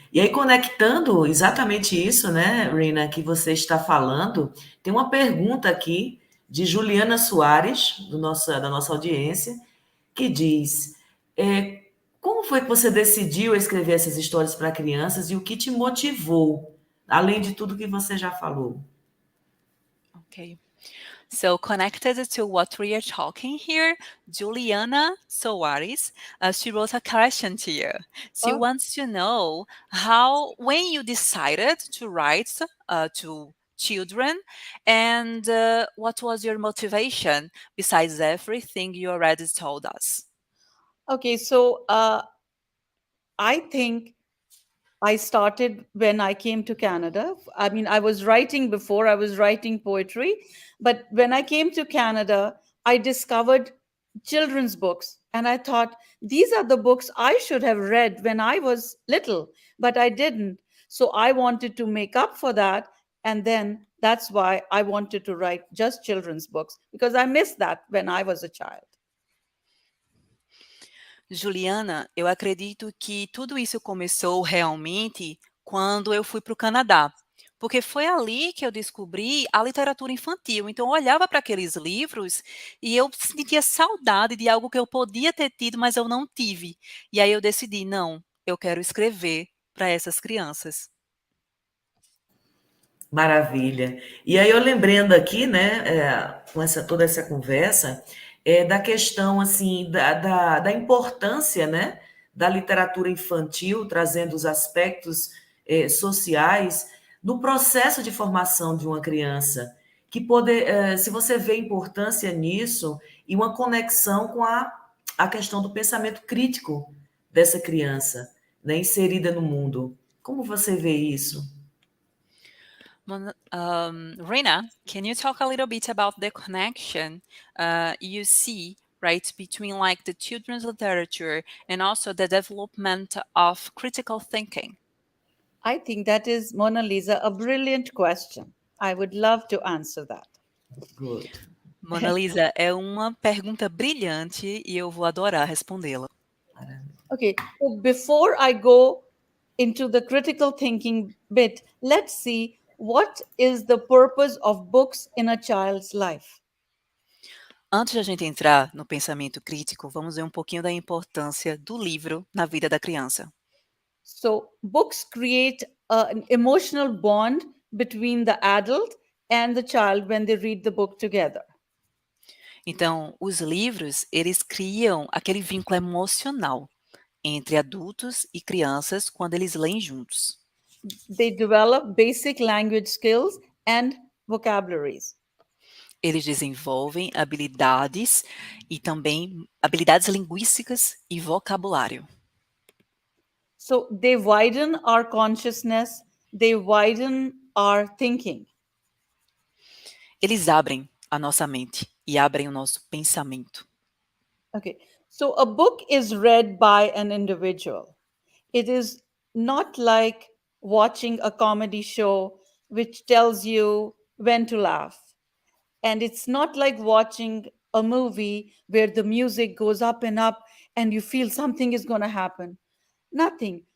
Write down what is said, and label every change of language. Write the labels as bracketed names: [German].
[Portuguese] E aí, conectando exatamente isso, né, Rina, que você está falando, tem uma pergunta aqui de Juliana Soares, da nossa audiência, que diz: como foi que você decidiu escrever essas histórias para crianças e o que te motivou, além de tudo que você já falou? [English] Okay. So connected to what we are talking here, Juliana Soares, she wrote a question to you. She Oh. wants to know when you decided to write to children, and what was your motivation besides everything you already told us? Okay, so I think I started when I came to Canada. I mean, I was writing before, I was writing poetry. But when I came to Canada, I discovered children's books. And I thought, these are the books I should have read when I was little, but I didn't. So I wanted to make up for that. And then that's why I wanted to write just children's books, because I missed that when I was a child. [Portuguese] Juliana, eu acredito que tudo isso começou realmente quando eu fui para o Canadá, porque foi ali que eu descobri a literatura infantil. Então, eu olhava para aqueles livros e eu sentia saudade de algo que eu podia ter tido, mas eu não tive. E aí eu decidi, não, eu quero escrever para essas crianças. Maravilha. E aí eu lembrando aqui, né, com toda essa conversa, da questão assim da importância, né, da literatura infantil, trazendo os aspectos sociais no processo de formação de uma criança, que se você vê importância nisso e uma conexão com a questão do pensamento crítico dessa criança, né, inserida no mundo. Como você vê isso? [English] Rina, can you talk a little bit about the connection you see, right, between like the children's literature and also the development of critical thinking? I think that is, Mona Lisa, a brilliant question. I would love to answer that. Good. [Portuguese] Monaliza, é uma pergunta brilhante e eu vou adorar respondê-la. [English] Okay, so before I go into the critical thinking bit, let's see what is the purpose of books in a child's life. [Portuguese] Antes de a gente entrar no pensamento crítico, vamos ver um pouquinho da importância do livro na vida da criança. [English] So, books create an emotional bond between the adult and the child when they read the book together. [Portuguese] Então, os livros, eles criam aquele vínculo emocional entre adultos e crianças quando eles leem juntos. [English] They develop basic language skills and vocabularies. [Portuguese] Eles desenvolvem habilidades e também habilidades linguísticas e vocabulário. [English] So they widen our consciousness, they widen our thinking. [Portuguese] Eles abrem a nossa mente e abrem o nosso pensamento. [English] Okay, so a book is read by an individual. It is not like watching a comedy show which tells you when to laugh. And it's not like watching a movie where the music goes up and up and you feel something is going to happen. Nothing.